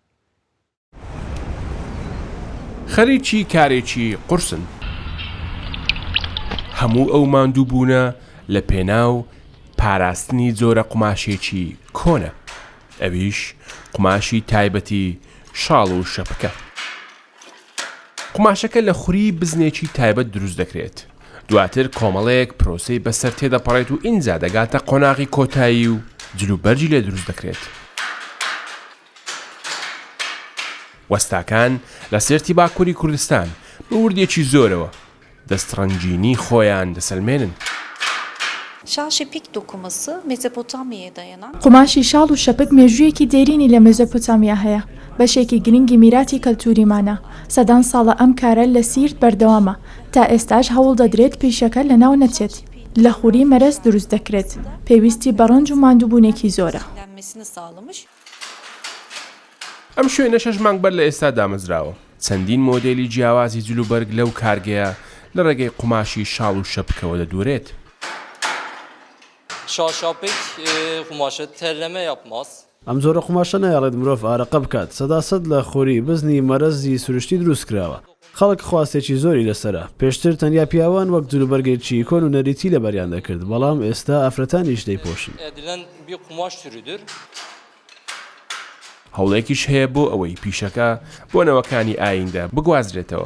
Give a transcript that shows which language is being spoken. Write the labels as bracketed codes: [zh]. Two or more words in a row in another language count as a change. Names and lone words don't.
[ckb] خەریکی کارێکی قورسن هەموو ئەو ماندووبوونە لە پێناو پاراستنی جۆرە قوماشێکی کۆنە ئەویش قوماشی تایبەتی شاڵ و شەپکە قوماشەکە لە خوری بزنێکی تایبەت دروست دەکرێت دواتر کۆمەڵەیەک پرۆسەی بەسەر تێدەپەڕێت و ئینجا دەگاتە قۆناغی کۆتایی و جلوبەرجی لێ دروست دەکرێت. وەستاکان لە سێرتی باکووری کوردستان بە وردێکی زۆرەوە دەستڕەنجینی خۆیان دەسەلمێنن. [tr] Şaş ipik dokuması Mezopotamya'ya dayanan [ckb] قوماشی شاڵ و شەپک مێژوویەکی دێرینی لە مێزۆپۆتامیا هەیە بەشێکی گرنگی میراتی کەلتوریمانە سەدان ساڵە ئەم کارە لە سیرت بەردەوامە تا ئێستاش هەوڵ دەدرێت پیشەکە لە ناو نەچێت لە خوری مەرەز دروست دەکرێت پێویستی بەڕەنج و ماندووبوونێکی زۆرە [tr] denmesini sağlamış. [ckb] ئەم شوێنە 6 مانگ بەر لە ئێستا دامەزراوە چەندین مۆدێلی جیاوازی جلوبەرگ لەو کارگەیە لە ڕێگەی قوماشی شاڵ و شەپکەوە دەدورێت. [tr] Şaşapik kumaşı terleme yapmaz. [ckb] ئەم جۆرە قوماشە نایەڵێت مرۆڤ ئارەقە بکات سەداسەد لە خوری بزنی مەرەزی سروشتی دروست کراوە خەڵک خواستێکی زۆری لەسرە پێشتر تەنیا پیاوان وەک جلوبەرگێکی کۆن و نەریتی لە بەریان دەکرد بەڵام ئێستا ئافرەتانیش دەیپۆشن. [tr] Edilen bir kumaş türüdür. [ckb] هەوڵێکیش هەیە بۆ ئەوەی پیشەکە بۆ نەوەکانی ئایندە بگوازرێتەوە.